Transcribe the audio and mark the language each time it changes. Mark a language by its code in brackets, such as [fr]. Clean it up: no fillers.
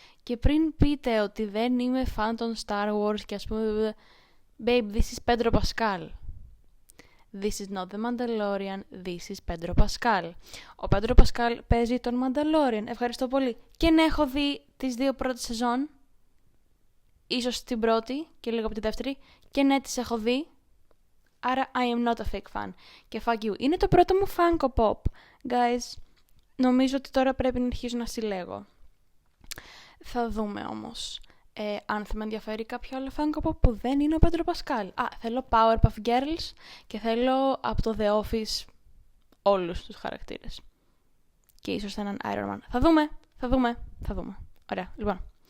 [el] Και πριν πείτε ότι δεν είμαι fan των Star Wars και ας πούμε [en] babe, this is Pedro Pascal. This is not the Mandalorian, this is Pedro Pascal. [el] Ο Pedro Pascal παίζει τον Mandalorian. Ευχαριστώ πολύ. Και να έχω δει τις 2 πρώτες σεζόν, ίσως την πρώτη και λίγο από τη δεύτερη, και ναι, τις έχω δει. [en] Άρα I am not a fake fan. Και fuck you. [el] Είναι το πρώτο μου Funko Pop. Guys, νομίζω ότι τώρα πρέπει να αρχίσω να συλλέγω. Θα δούμε όμως αν θα με ενδιαφέρει κάποιο άλλο Funko Pop που δεν είναι ο Pedro Pascal. Θέλω Powerpuff Girls και θέλω από το The Office όλους τους χαρακτήρες. Και ίσως έναν Iron Man. Θα δούμε. Ωραία, λοιπόν.